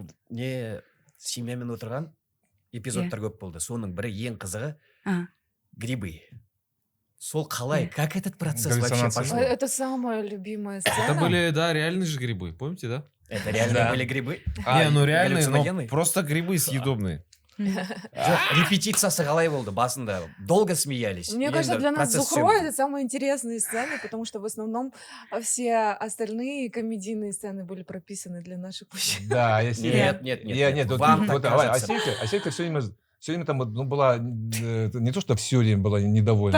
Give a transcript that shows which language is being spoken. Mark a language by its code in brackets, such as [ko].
[kk] Не семьямен отырған эпизодтар көп болды. Соның бірі ең қызығы грибы. Сол қалай, [ru] как этот процесс вообще пошел? Это самая любимая сцена. Это были, да, реальные же грибы, помните, да? Это реально были грибы? Не, ну реальные, но просто грибы съедобные. [kk] Репетициясы қалай болды басында? [ru] Долго смеялись? Мне кажется, для нас Зухро это самые интересные сцены, потому что в основном все остальные комедийные сцены были прописаны для наших мужчин. Да, нет. Вам так кажется. Аселька все время там была, не то, что все время была недовольна.